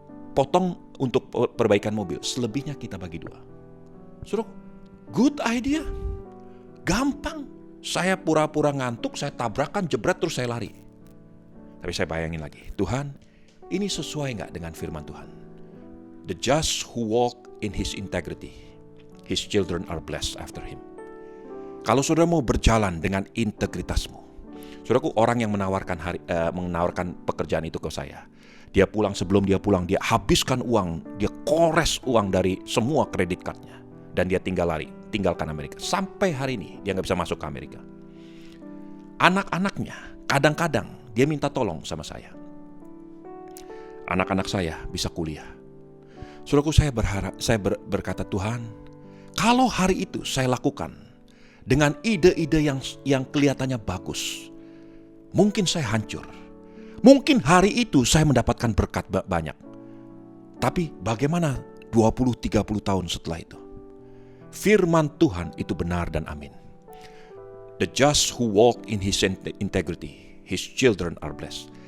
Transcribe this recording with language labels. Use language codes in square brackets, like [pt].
[id] Potong untuk perbaikan mobil, selebihnya kita bagi dua. Suruh, [en] good idea. [id] Gampang. Saya pura-pura ngantuk, saya tabrakan, jebret, terus saya lari. Tapi saya bayangin lagi, Tuhan, ini sesuai gak dengan firman Tuhan? [en] The just who walk in his integrity, his children are blessed after him. [id] Kalau saudara mau berjalan dengan integritasmu, saudaraku, orang yang menawarkan pekerjaan itu ke saya, dia pulang, sebelum dia pulang, dia habiskan uang, dia kores uang dari semua kredit cardnya, dan dia tinggal lari, tinggalkan Amerika. Sampai hari ini dia nggak bisa masuk ke Amerika. Anak-anaknya kadang-kadang dia minta tolong sama saya. Anak-anak saya bisa kuliah. Saudaraku, saya berkata, Tuhan, kalau hari itu saya lakukan dengan ide-ide yang kelihatannya bagus, mungkin saya hancur. Mungkin hari itu saya mendapatkan berkat banyak. Tapi bagaimana 20-30 tahun setelah itu? Firman Tuhan itu benar dan amin. [en] The just who walk in his integrity, his children are blessed.